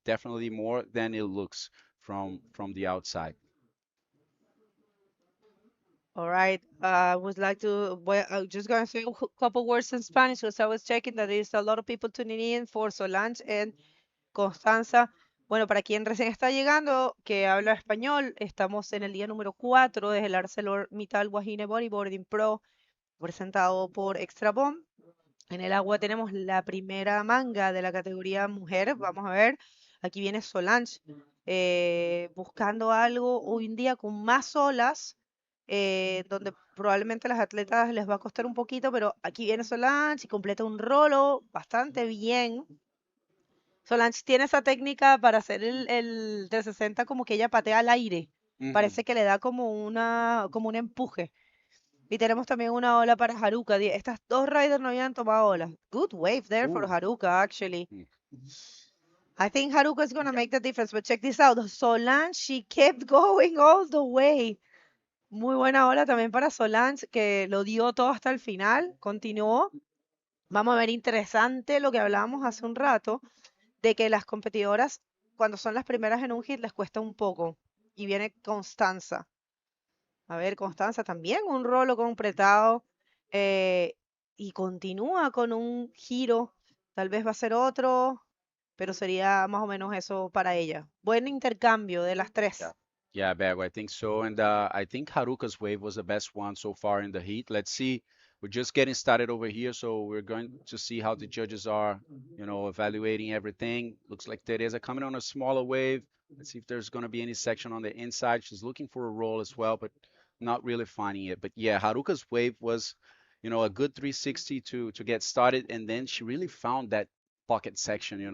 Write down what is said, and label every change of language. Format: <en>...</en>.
<en>Definitely more than it looks from the outside. All right. I would like to, well, I'm just going to say a couple words in Spanish, because I was checking that there's a lot of people tuning in for Solange and Constanza.</en> <es>Bueno, para quien recién está llegando, que habla español, estamos en el día número 4 desde el ArcelorMittal Wahine Bodyboarding Pro, presentado por Extrabom. En el agua tenemos la primera manga de la categoría mujer. Vamos a ver, aquí viene Solange buscando algo hoy en día con más olas, donde probablemente a las atletas les va a costar un poquito, pero aquí viene Solange y completa un rolo bastante bien. Solange tiene esa técnica para hacer el 360, como que ella patea al aire. Parece que le da como un empuje. Y tenemos también una ola para Haruka. Estas dos riders no habían tomado olas.</es> <en>Good wave there for Haruka, actually. I think Haruka is going to make the difference, but check this out. Solange, she kept going all the way.</en> <es>Muy buena ola también para Solange, que lo dio todo hasta el final, continuó. Vamos a ver, interesante lo que hablábamos hace un rato, de que las competidoras, cuando son las primeras en un hit, les cuesta un poco. Y viene Constanza. A ver, Constanza también un rolo completado, y continúa con un giro. Tal vez va a ser otro, pero sería más o menos eso para ella. Buen intercambio de las tres.</es> <en>Yeah, Bago, I think so. And I think Haruka's wave was the best one so far in the heat. Let's see. We're just getting started over here, so we're going to see how the judges are, evaluating everything. Looks like Teresa coming on a smaller wave. Let's see if there's going to be any section on the inside. She's looking for a roll as well, but not really finding it. But yeah, Haruka's wave was, a good 360 to get started, and then she really found that pocket section.</en>